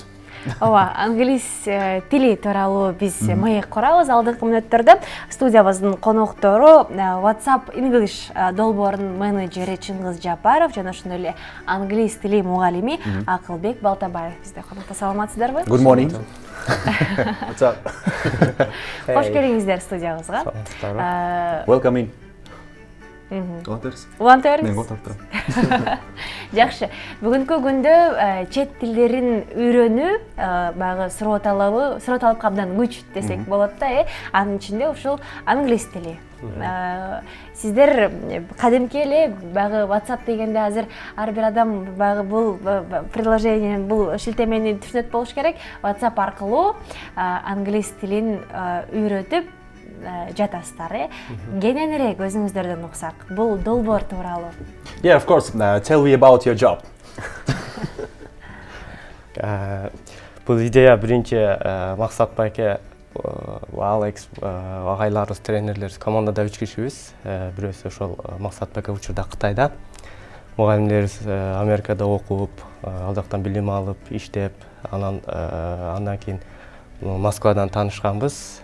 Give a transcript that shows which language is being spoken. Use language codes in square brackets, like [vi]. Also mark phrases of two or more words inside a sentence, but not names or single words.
[ky] Ооба, англис тили тууралуу биз маек курабыз. Алдыңкы мүнөттөрдө студиябыздын коноктору WhatsApp English долбоорунун менеджери Чыңгыз Жапаров жана ошондой эле англис тили мугалими Акылбек Балтабаев бизде конокто. Саламатсыздарбы? [en] Good morning. What's up? [ky] Кош келиңиздер студиябызга. [en] Welcome in. [ky] Улантабербиз. Мен отуруп турам. Жакшы. Бүгүнкү күндө чет тилдерин үйрөнүү баягы суроо-талап абдан күч десек болот да, анын ичинде ушул англис тили. Сиздер кадимки эле баягы WhatsApp дегенде азыр ар бир адам баягы бул приложениени, бул шилтемени түшүнөт болуш керек. WhatsApp аркылуу англис тилин үйрөтүп жатасыздар. Кененирээк өзүңүздөрдөн уксак. Бул долбоор тууралуу. [en] Yeah, of course. Tell me about your job. [ky] Бул идея биринчи Максат байке, Алекс, агайларыбыз, тренерлерибиз командада 3 кишибиз. Бирөөсү ошол Максат байке учурда Кытайда. Мугалимдерибиз Америкада окуп, ал жактан билим алып, иштеп, андан кийин Москвадан таанышканбыз.